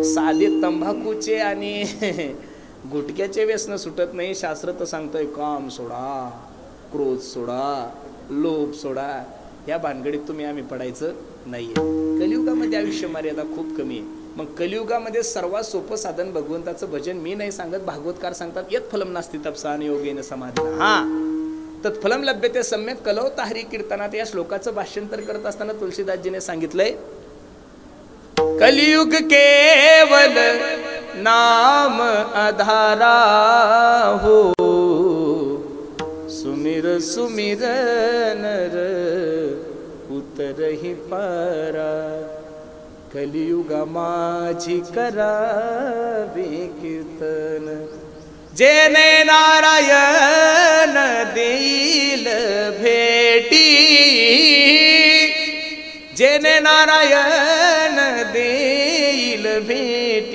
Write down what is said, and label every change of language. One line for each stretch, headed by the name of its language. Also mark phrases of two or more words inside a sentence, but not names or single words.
Marathi: साधे तंबाखूचे आणि गुटक्याचे व्यसन सुटत नाही. शास्त्र तर सांगतोय काम सोडा, क्रोध सोडा, लोभ सोडा. या भानगडीत आम्ही पडायचं नाहीये. कलियुगामध्ये आयुष्य मर्यादा खूप कमी आहे. मग कलियुगामध्ये सर्वात सोपं साधन भगवंताचं भजन. मी नाही सांगत, भागवतकार सांगतात.
Sanskrit: यत फलम नास्ति तपसा आणि योगेन समाधिना. हा तत्फलम लभ्यते सम्यक कलौ ताहरी कीर्तनात.
Marathi: या श्लोकाचं भाषांतर करत असताना तुलसीदासजीने सांगितलंय,
Awadhi: कलियुग केवल नाम आधारा हो, सुमिर सुमिर नर उतरहि पारा.
Marathi: कलियुगा माझी करावे कीर्तन, जेने नारायण देईल भेटी, जेने नारायण देईल भेटी.